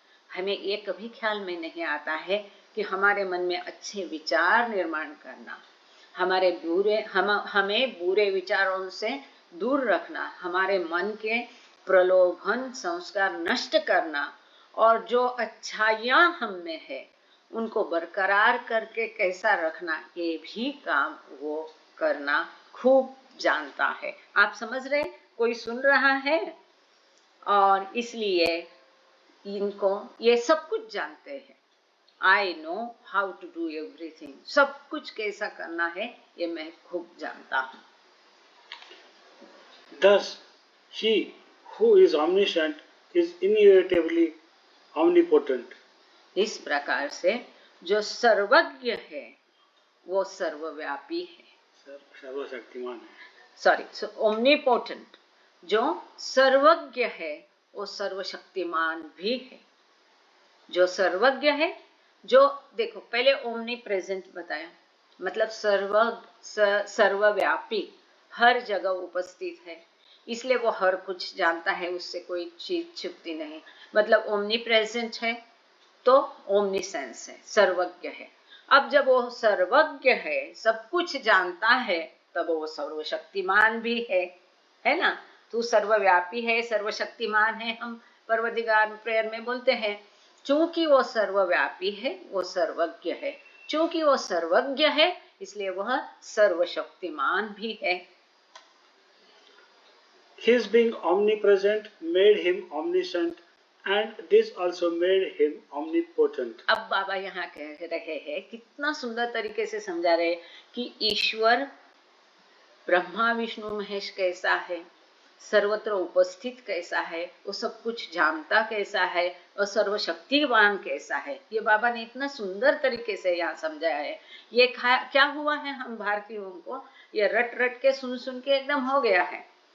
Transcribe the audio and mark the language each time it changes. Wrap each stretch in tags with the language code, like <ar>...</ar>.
<hi>हमें ये कभी ख्याल में नहीं आता है कि हमारे मन में अच्छे विचार निर्माण करना, हमें बुरे विचारों से दूर रखना, हमारे मन के प्रलोभन संस्कार नष्ट करना, और जो अच्छाइयाँ हम में है उनको बरकरार करके कैसा रखना, ये भी काम वो करना खूब जानता है। आप समझ रहे? कोई सुन रहा है? और इसलिए इनको ये सब कुछ जानते हैं।</hi> <en>I know how to do everything,</en> <hi>सब कुछ कैसा करना है ये मैं खूब जानता हूँ।</hi> <en>Thus, he who is omniscient is inevitably omnipotent.</en> <hi>इस प्रकार से जो सर्वज्ञ है वो सर्वव्यापी है, सर्वशक्तिमान है।</hi> <en>Sorry, omnipotent.</en> <hi>जो सर्वज्ञ है वो सर्वशक्तिमान भी है। जो सर्वज्ञ है, जो देखो पहले ओमनी प्रेजेंट बताया, मतलब सर्वव्यापी, हर जगह उपस्थित है, इसलिए वो हर कुछ जानता है, उससे कोई चीज छुपती नहीं। मतलब ओमनी प्रेजेंट है तो ओमनी सेंस है, सर्वज्ञ है। अब जब वो सर्वज्ञ है, सब कुछ जानता है, तब वो सर्वशक्तिमान भी है ना। तू सर्वव्यापी है, सर्वशक्तिमान है, हम परवरदिगार प्रेयर में बोलते हैं। चूंकि वो सर्वव्यापी है, वो सर्वज्ञ है। चूंकि वो सर्वज्ञ है, इसलिए वह सर्वशक्तिमान भी है।</hi> <en>His being omnipresent made him omniscient, and this also made him omnipotent.</en> <hi>अब बाबा यहाँ कह रहे हैं, कितना सुंदर तरीके से समझा रहे कि ईश्वर ब्रह्मा विष्णु महेश कैसा है, सर्वत्र उपस्थित कैसा है, वो सब कुछ जानता कैसा है, और सर्वशक्तिवान कैसा है। ये बाबा ने इतना सुंदर तरीके से यहाँ समझाया है। ये क्या हुआ है, हम भारतीयों को ये रट रट के सुन के एकदम हो गया है।</hi>